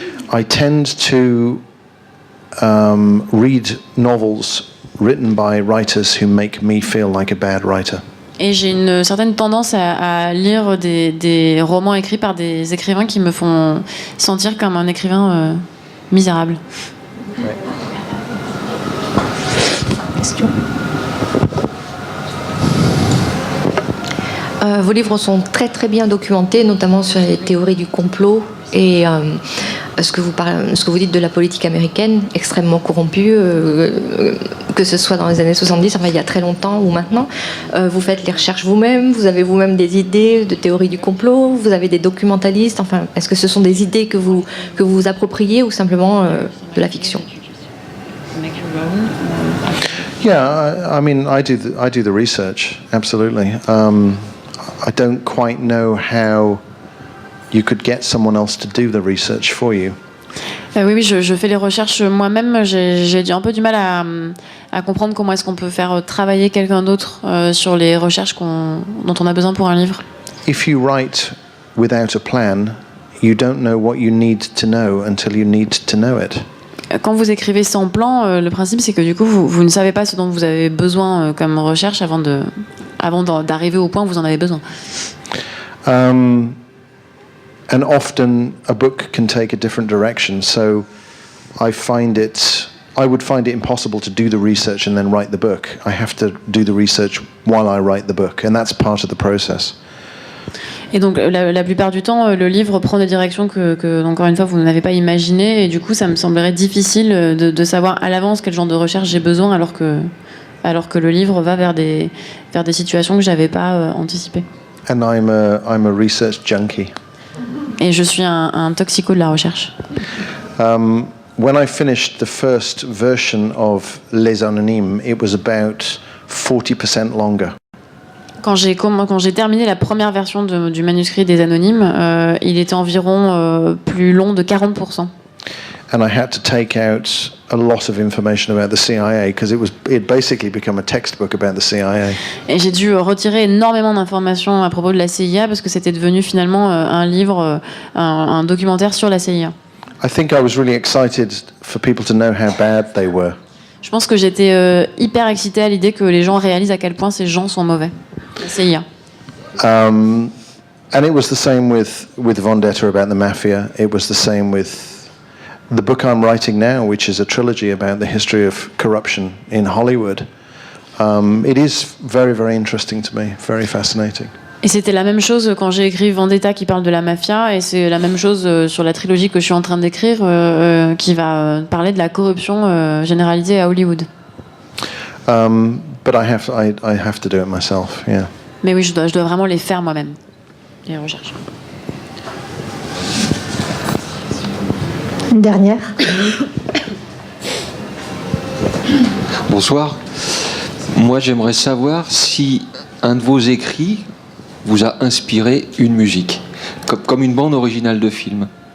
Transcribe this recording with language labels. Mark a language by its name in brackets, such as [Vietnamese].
[English] I tend to read novels written by writers who make me feel like a bad writer. [French] Et j'ai une certaine tendance à lire des romans écrits par des écrivains qui me font sentir comme un écrivain misérable. Ouais. Question. Vos livres sont très très bien documentés, notamment sur les théories du complot et ce que vous dites de la politique américaine, extrêmement corrompue, que ce soit dans les années 70, enfin il y a très longtemps ou maintenant. Vous faites les recherches vous-même, vous avez vous-même des idées de théorie du complot, vous avez des documentalistes, enfin est-ce que ce sont des idées que vous appropriez ou simplement de la fiction? [English] Yeah, I mean, I do the research, absolutely. I don't quite know how you could get someone else to do the research for you. [French] Oui, je fais les recherches moi-même. J'ai un peu du mal à comprendre comment est-ce qu'on peut faire travailler quelqu'un d'autre sur les recherches dont on a besoin pour un livre. [English] If you write without a plan, you don't know what you need to know until you need to know it. [French] Quand vous écrivez sans plan, le principe c'est que du coup vous ne savez pas ce dont vous avez besoin comme recherche avant d'arriver au point où vous en avez besoin. [English] And often a book can take a different direction, so I would find it impossible to do the research and then write the book. I have to do the research while I write the book, and that's part of the process. [French] Et donc la plupart du temps, le livre prend des directions que encore une fois vous n'avez pas imaginées, et du coup ça me semblerait difficile de savoir à l'avance quel genre de recherche j'ai besoin, alors que le livre va vers des situations que j'avais pas anticipées. [English] And I'm a research junkie. [French] et je suis un toxico de la recherche. [English] When I finished the first version of Les Anonymes, it was about 40% longer. [French] Quand j'ai terminé la première version du manuscrit des Anonymes, il était environ plus long de 40%. [English] And I had to take out a lot of information about the CIA because it basically become a textbook about the CIA. [French] Et j'ai dû retirer énormément d'informations à propos de la CIA parce que c'était devenu finalement un livre, un documentaire sur la CIA. [English] I think I was really excited for people to know how bad they were. [French] Je pense que j'étais hyper excitée à l'idée que les gens réalisent à quel point ces gens sont mauvais. La CIA. [English] And it was the same with Vendetta about the mafia. It was the same with the book I'm writing now, which is a trilogy about the history of corruption in Hollywood. It is very, very interesting to me, very fascinating. [French] Et c'était la même chose quand j'ai écrit Vendetta qui parle de la mafia, et c'est la même chose sur la trilogie que je suis en train d'écrire qui va parler de la corruption généralisée à Hollywood. [English] But I have to do it myself, yeah. [French] Mais oui, je dois vraiment les faire moi-même, les recherches. Une dernière. Bonsoir. Moi, j'aimerais savoir si un de vos écrits vous a inspiré une musique, comme une bande originale de film.